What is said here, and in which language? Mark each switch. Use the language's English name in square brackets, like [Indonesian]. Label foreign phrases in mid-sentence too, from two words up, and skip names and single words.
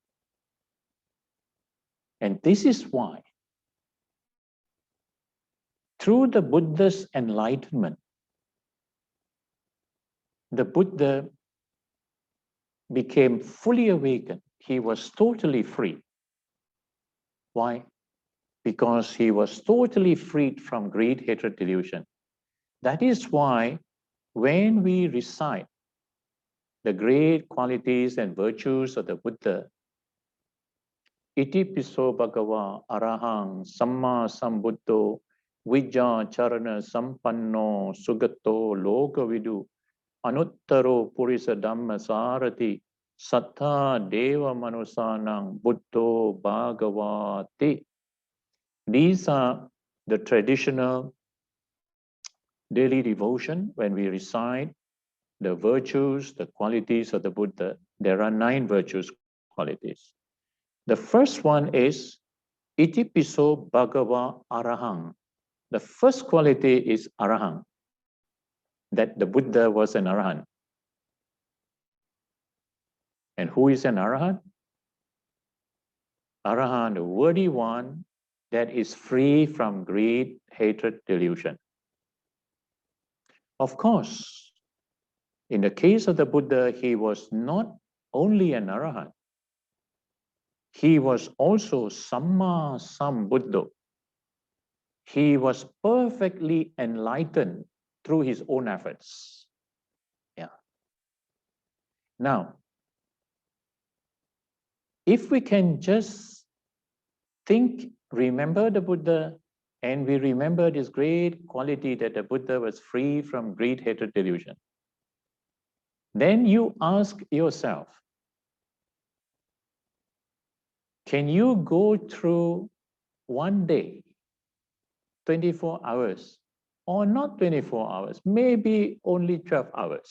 [English] And this is why, through the Buddha's enlightenment, the Buddha became fully awakened. He was totally free. Why? Because he was totally freed from greed, hatred, delusion. That is why when we recite the great qualities and virtues of the Buddha, [Pali] Iti piso bhagava arahang samma sambuddho vijja charana sampanno sugato lokavidu anuttaro purisa dhamma sarati sattha deva manusanang buddho bhagavati. [English] These are the traditional daily devotion when we recite the virtues, the qualities of the Buddha. There are 9 virtues, qualities. The first one is [Pali] Iti piso bhagava arahang. [English] The first quality is arahang, that the Buddha was an arahant. And who is an arahant? Arahant, the worthy one that is free from greed, hatred, delusion. Of course, in the case of the Buddha, he was not only an arahant, he was also [Pali] samma sambuddho. [English] He was perfectly enlightened through his own efforts. Yeah. Now, if we can just remember the Buddha, and we remember this great quality that the Buddha was free from greed, hatred, delusion, then you ask yourself, can you go through one day, 24 hours, or not 24 hours, maybe only 12 hours?